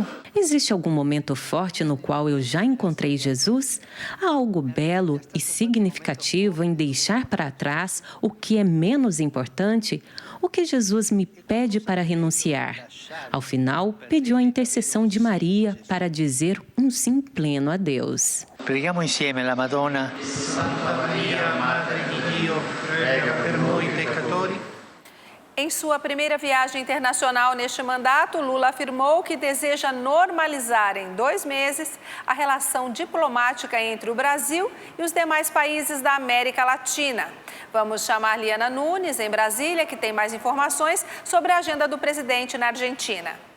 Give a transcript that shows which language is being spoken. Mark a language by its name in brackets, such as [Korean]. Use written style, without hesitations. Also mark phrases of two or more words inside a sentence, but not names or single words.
[Portuguese] Existe algum momento forte no qual eu já encontrei Jesus? Há algo belo e significativo em deixar para trás o que é menos importante? O que Jesus me pede para renunciar? Ao final, pediu a intercessão de Maria para dizer um sim pleno a Deus. [Italian] Preghiamo insieme la Madonna. Santa Maria, Madre di Dio, prega per noi peccatori. [Portuguese] Em sua primeira viagem internacional neste mandato, Lula afirmou que deseja normalizar em 2 meses a relação diplomática entre o Brasil e os demais países da América Latina. Vamos chamar Liana Nunes, em Brasília, que tem mais informações sobre a agenda do presidente na Argentina.